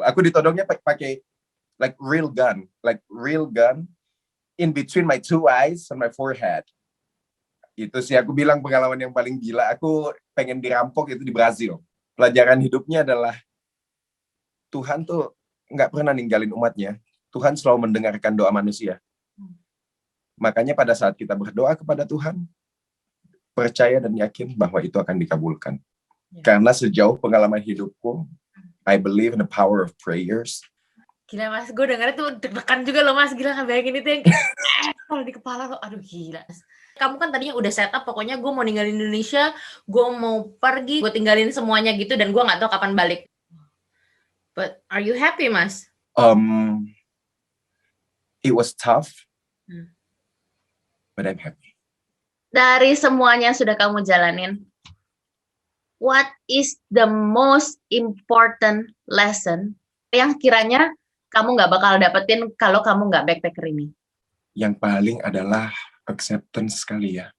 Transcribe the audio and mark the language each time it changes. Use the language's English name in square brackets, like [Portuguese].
[Indonesian] Aku ditodongnya pakai [English] like real gun in between my two eyes and my forehead. [Indonesian] Itu sih aku bilang pengalaman yang paling gila. Aku pengen dirampok itu di Brazil. Pelajaran hidupnya adalah Tuhan tuh nggak pernah ninggalin umatnya. Tuhan selalu mendengarkan doa manusia. Makanya pada saat kita berdoa kepada Tuhan, percaya dan yakin bahwa itu akan dikabulkan. Karena sejauh pengalaman hidupku, [English] I believe in the power of prayers. [Indonesian] Gila, Mas, gue dengarnya tuh deg-degan juga loh, Mas. Gila, bayangin itu yang kalau di kepala lo, aduh gila. Kamu kan tadinya udah set up, pokoknya gue mau ninggalin Indonesia, gue mau pergi, gue tinggalin semuanya gitu, dan gue nggak tahu kapan balik. [English] But are you happy, Mas? It was tough, but I'm happy. [Indonesian] Dari semuanya yang sudah kamu jalanin, [English] what is the most important lesson [Indonesian] yang kiranya kamu nggak bakal dapetin kalau kamu nggak backpacker ini? Yang paling adalah acceptance kali ya.